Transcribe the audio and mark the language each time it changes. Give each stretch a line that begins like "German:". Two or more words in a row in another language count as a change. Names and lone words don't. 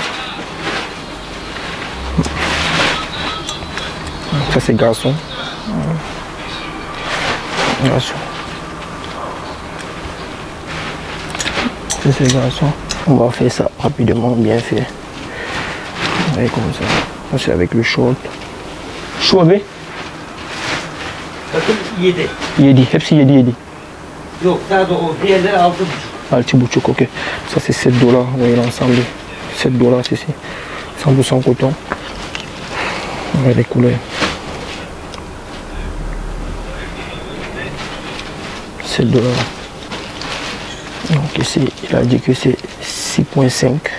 French: Ça, c'est garçon. Garçon. Ça, c'est garçon. On va faire ça rapidement, bien fait. Vous voyez comme ça. Ça, c'est avec le short.
Turkish: Chouabé. Yedi. Hepsi yedi. Yok, daha da o diğerleri 6,5. 6,5, ok.
French: Ça c'est 7 $, vous voyez l'ensemble. 7 $, c'est ici. 100% coton. On voit les couleurs. 7 $. Donc ici, il a dit que c'est 6,5.